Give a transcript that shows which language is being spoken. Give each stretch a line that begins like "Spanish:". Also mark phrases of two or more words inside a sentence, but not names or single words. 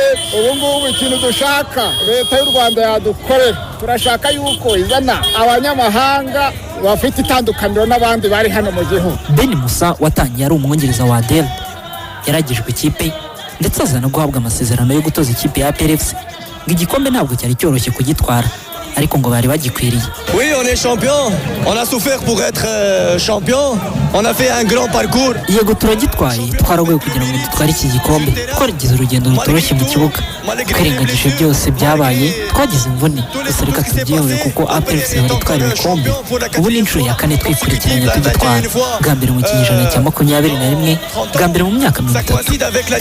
Kinyarwanda: Ubu ngubu ikintu dushaka leta y'u Rwanda yadukorera, turashaka yuko izana abanyamahanga bafite itandukaniro n'abandi bari hano mu gihugu. Ben Musa watangiye ari umwongereza wa Adel yaragijwe ikipe ndetse aza no guhabwa amasezerano yo gutoza ikipe ya APR FC. ngo igikombe ntabwo cyari cyoroshye kugitwara ariko ngo bari bagikwiriye.
French: Oui, on est champion. On a souffert pour être champion. On a fait un grand parcours.
Kinyarwanda: Yego turagitwaye, twaragoye kugira ngo dutware iki gikombe. Twagize urugendo rutoroshye mu kibuga. Twirengagije byose byabaye, twagize imvune. Gusa reka tubyihore kuko APR FC yaratwara ibikombe. Ubu ni inshuro ya kane twikurikiranye tugitwara. Bwa mbere mu kinyejana cya 21, bwa mbere mu myaka 30.